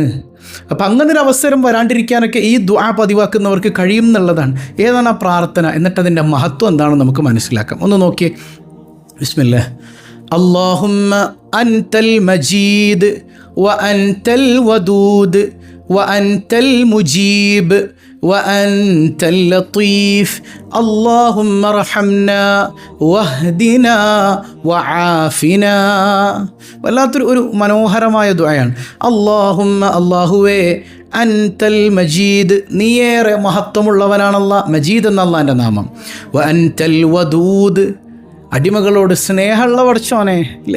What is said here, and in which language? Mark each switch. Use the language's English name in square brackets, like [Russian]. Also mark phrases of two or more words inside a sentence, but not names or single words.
[Malayalam] അപ്പം അങ്ങനെ ഒരു അവസരം വരാണ്ടിരിക്കാനൊക്കെ ഈ ദുആ പതിവാക്കുന്നവർക്ക് കഴിയും എന്നുള്ളതാണ്. ഏതാണ് ആ പ്രാർത്ഥന, എന്നിട്ട് അതിൻ്റെ മഹത്വം എന്താണെന്ന് നമുക്ക് മനസ്സിലാക്കാം. ഒന്ന് നോക്കിയേ. [Arabic] بسم الله. اللهم أنت المجيد وأنت الودود وأنت المجيب وأنت اللطيف اللهم ارحمنا واهدنا وعافنا. [Malayalam] വല്ലാത്തൊരു മനോഹരമായ ദുആയാണ്. അല്ലാഹുമ്മ, അല്ലാഹുവേ, [Arabic] أنت المجيد, [Malayalam] നീയേറെ മഹത്വമുള്ളവനാണല്ല. മജീദ് എന്ന അല്ലാഹുവിൻ്റെ നാമം. [Arabic] وأنت الودود, [Malayalam] അടിമകളോട് സ്നേഹമുള്ള പടച്ചോനെ അല്ലേ?